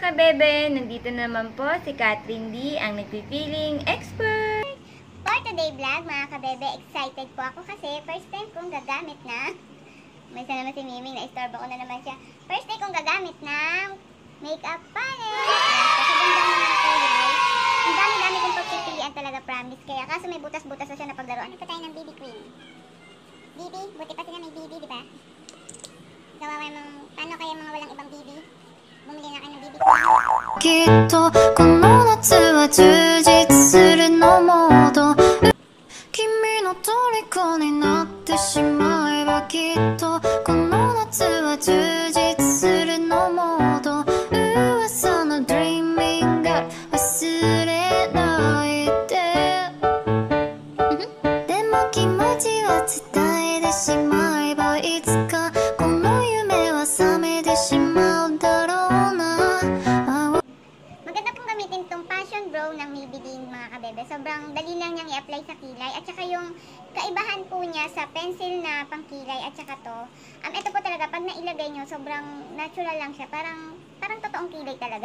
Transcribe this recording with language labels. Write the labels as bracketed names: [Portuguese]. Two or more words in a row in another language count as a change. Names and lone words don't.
[Filipino] kabebe, nandito naman po si Catherine D, ang nagpipiling expert. [English] For today vlog, [Filipino] mga kabebe, excited po ako kasi [English] first time [Filipino] kong gagamit na, may isa naman si Miming, na-istorbo ko na naman siya. [English] First time [Filipino] kong gagamit ng [English] makeup palette. [Filipino] Kasi ganda ng mga kulay. Ang dami-dami kong pagpipilian talaga, promise. Kaya kaso may butas-butas na siya na paglaruan. Ito tayo ng BB Queen. BB, buti pa sila may BB, di ba? Gawa paano kaya mga walang ibang BB? Bumili na kayo ng BB Queen. [Japanese] きっとこの夏は充実するのモード君の虜になってしまえばきっとこの夏は充実するのモード噂の Dreaming が忘れないででも気持ちは伝えてしまえばいつかこの夢は覚めてしまうだろうな [Filipino] Itong Passion Brow ng Maybelline, mga kabebe. Sobrang dali lang niyang i-apply sa kilay. At saka yung kaibahan po niya sa pencil na pangkilay at saka to, ito po talaga, pag nailagay nyo, sobrang natural lang siya. Parang totoong kilay talaga.